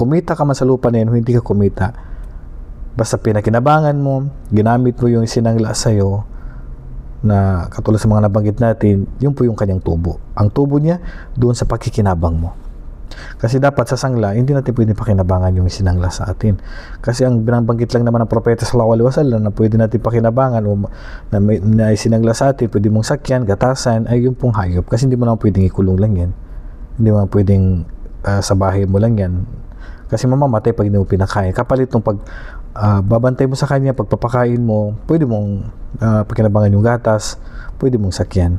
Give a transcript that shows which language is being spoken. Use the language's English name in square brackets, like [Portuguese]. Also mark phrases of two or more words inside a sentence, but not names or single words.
[Filipino] Kumita ka man sa lupa na yun, hindi ka kumita. Basta pinakinabangan mo, ginamit mo yung sinangla sa iyo, na katulad sa mga nabanggit natin, yun po yung kanyang tubo. Ang tubo niya doon sa pakikinabang mo. Kasi dapat sa sangla, hindi natin pwede pakinabangan yung sinangla sa atin. Kasi ang binabanggit lang naman ng Propeta [Arabic] صلى الله عليه وسلم [Filipino] na pwede natin pakinabangan o na sinangla sa atin, pwede mong sakyan, gatasan, ay yung pong hayop. Kasi hindi mo naman pwedeng ikulong lang yan. Hindi mo naman pwedeng sa bahay mo lang yan. Kasi mamamatay pag hindi mo pinakain. Kapalit nung babantay mo sa kanya, pagpapakain mo, pwede mong pakinabangan yung gatas, pwede mong sakyan.